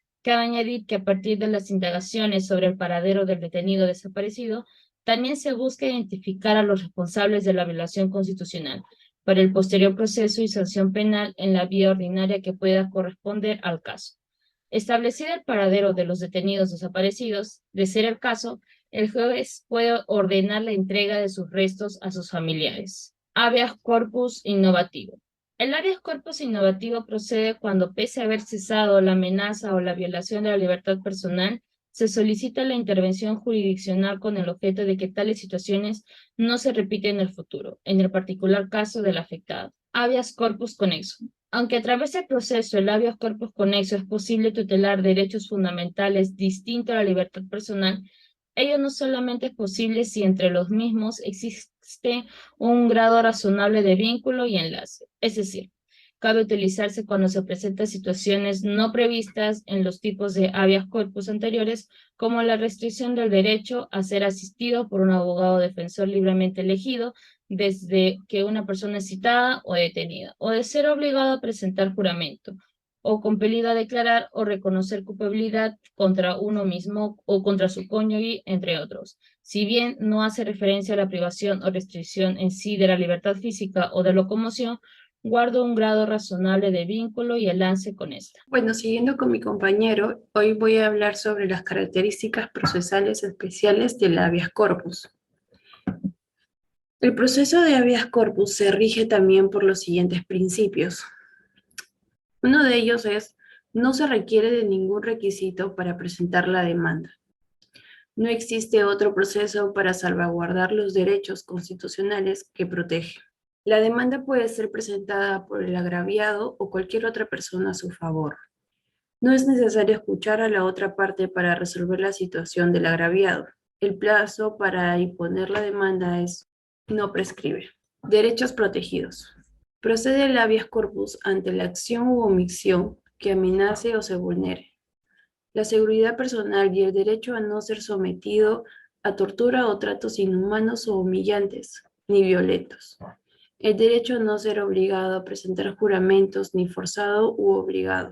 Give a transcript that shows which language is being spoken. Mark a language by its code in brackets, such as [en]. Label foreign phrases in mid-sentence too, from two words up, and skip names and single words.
[es] Cabe añadir que a partir de las indagaciones sobre el paradero del detenido desaparecido, también se busca identificar a los responsables de la violación constitucional para el posterior proceso y sanción penal en la vía ordinaria que pueda corresponder al caso. Establecido el paradero de los detenidos desaparecidos, de ser el caso, el juez puede ordenar la entrega de sus restos a sus familiares. Habeas corpus innovativo. El habeas corpus innovativo procede cuando, pese a haber cesado la amenaza o la violación de la libertad personal, se solicita la intervención jurisdiccional con el objeto de que tales situaciones no se repiten en el futuro, en el particular caso del afectado. Habeas corpus conexo. Aunque a través del proceso el habeas corpus conexo es posible tutelar derechos fundamentales distintos a la libertad personal, ello no solamente es posible si entre los mismos existe un grado razonable de vínculo y enlace. Es decir, cabe utilizarse cuando se presentan situaciones no previstas en los tipos de habeas corpus anteriores, como la restricción del derecho a ser asistido por un abogado defensor libremente elegido desde que una persona es citada o detenida, o de ser obligado a presentar juramento, o compelido a declarar o reconocer culpabilidad contra uno mismo o contra su cónyuge, entre otros. Si bien no hace referencia a la privación o restricción en sí de la libertad física o de locomoción, guarda un grado razonable de vínculo y enlace con esta. Bueno, siguiendo con mi compañero, hoy voy a hablar sobre las características procesales especiales del habeas corpus. El proceso de habeas corpus se rige también por los siguientes principios. Uno de ellos es, no se requiere de ningún requisito para presentar la demanda. No existe otro proceso para salvaguardar los derechos constitucionales que protege. La demanda puede ser presentada por el agraviado o cualquier otra persona a su favor. No es necesario escuchar a la otra parte para resolver la situación del agraviado. El plazo para imponer la demanda no prescribe. Derechos protegidos. Procede el habeas corpus ante la acción u omisión que amenace o se vulnere. La seguridad personal y el derecho a no ser sometido a tortura o tratos inhumanos o humillantes, ni violentos. El derecho a no ser obligado a presentar juramentos, ni forzado u obligado.